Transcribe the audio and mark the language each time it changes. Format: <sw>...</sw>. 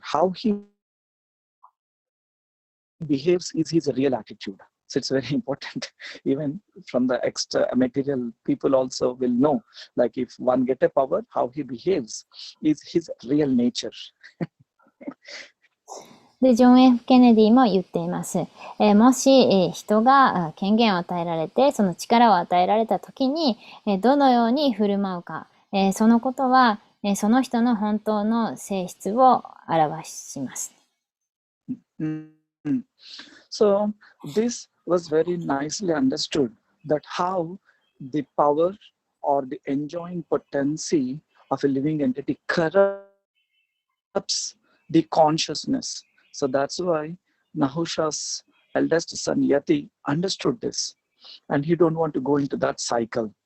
<en>How he behaves is his real attitude. So it's very important. Even from the extra material, people also will know, like if one get a power, how he behaves is his real nature.</en> <ja>で、ジョン・ F ・ケネディも言っています。もし、人が権限を与えられて、その力を与えられたときに、どのように振る舞うか、そのことは、その人の本当の性質を表します。</ja> <en>So this was very nicely understood that how the power or the enjoying potency of a living entity corrupts the consciousness. So that's why Nahusha's eldest son Yati understood this, and he don't want to go into that cycle.</en>